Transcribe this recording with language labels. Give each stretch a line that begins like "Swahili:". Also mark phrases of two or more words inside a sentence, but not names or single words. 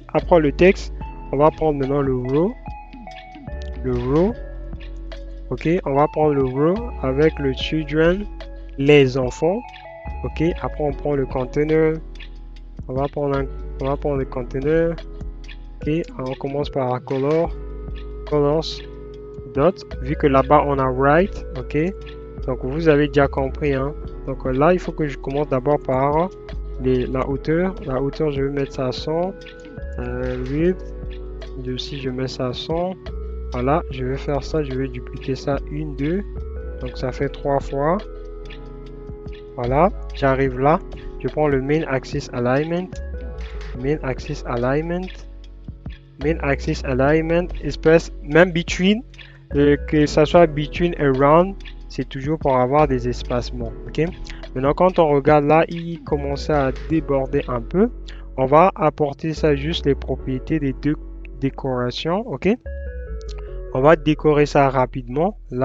French: Après le texte, on va prendre maintenant le row. Le row. Ok, on va prendre le row avec le children, les enfants. Ok, après on prend le container. On va prendre le container. Ok, on commence par la color.
English: Colors. Dot.
French: Vu que là-bas on a right. Ok. Donc vous avez déjà compris. Hein? Donc là, il faut que je commence d'abord par la hauteur. La hauteur, je vais mettre ça à 100. Width. Aussi, je mets ça à 100. Voilà, je vais faire ça. Je vais dupliquer ça 1, 2. Donc ça fait 3 fois. Voilà, j'arrive là. Je prends le
English: main axis alignment. Main axis alignment. Main axis alignment.
French: Espèce, même between. Que ça soit between et round. C'est toujours pour avoir des espacements. Ok. Maintenant, quand on regarde là, il commence à déborder un peu. On va apporter ça juste les propriétés des deux décorations. Ok. On va décorer ça rapidement.